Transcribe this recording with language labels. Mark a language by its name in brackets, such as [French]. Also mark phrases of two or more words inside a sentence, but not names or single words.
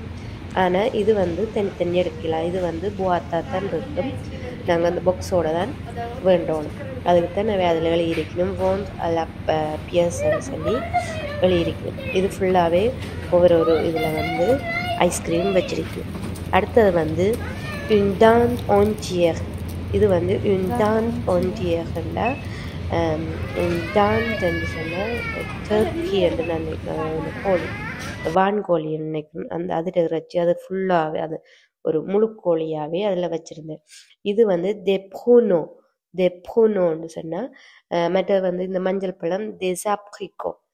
[Tamil] ஆனால் இது வந்து தனித்தனியாக எடுக்கலாம். இது வந்து புவாத்தா தான் இருக்கும், நாங்கள் அந்த பாக்ஸோடு தான் வேண்டோணும். அதுக்கு தான் நான் அதில் எழுதியிருக்கணும், [French] vente à la pièce [Tamil] சொல்லி எழுதியிருக்கணும். இது ஃபுல்லாகவே ஒவ்வொரு இதில் வந்து ஐஸ்கிரீம் வச்சிருக்கணும். அடுத்தது வந்து [French] une dinde entière. [Tamil] இது வந்து [French] une dinde entièreல une dinde [Tamil] என்று சொன்னால் டர்க்கி என்று நான் கோழி, வான்கோழி நினைக்கிறேன், அந்த அதில் இறைச்சி அது ஃபுல்லாகவே அது ஒரு முழு கோழியாகவே அதில் வச்சுருந்தேன். இது வந்து தெப்ரூனோன்னு சொன்னால் மற்ற வந்து இந்த மஞ்சள் பழம் தேசாப்ரிக்கோ.